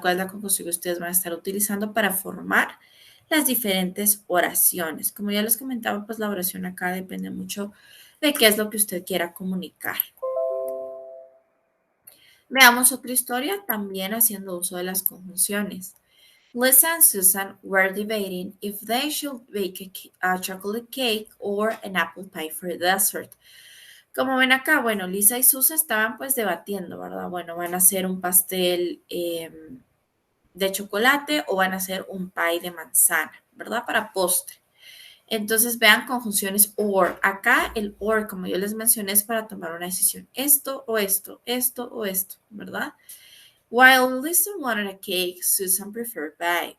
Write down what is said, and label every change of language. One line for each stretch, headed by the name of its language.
Spanish: ¿Cuál es la conjunción que ustedes van a estar utilizando para formar las diferentes oraciones? Como ya les comentaba, pues la oración acá depende mucho de qué es lo que usted quiera comunicar. Veamos otra historia también haciendo uso de las conjunciones.
English: Lisa and Susan were debating if they should bake a chocolate cake or an apple pie for dessert.
Spanish: Como ven acá, bueno, Lisa y Susan estaban pues debatiendo, ¿verdad? Bueno, van a hacer un pastel de chocolate o van a hacer un pie de manzana, ¿verdad? Para postre. Entonces vean conjunciones or. Acá el or, como yo les mencioné, es para tomar una decisión. Esto o esto, esto o esto, ¿verdad?
English: While Lisa wanted a cake, Susan preferred pie.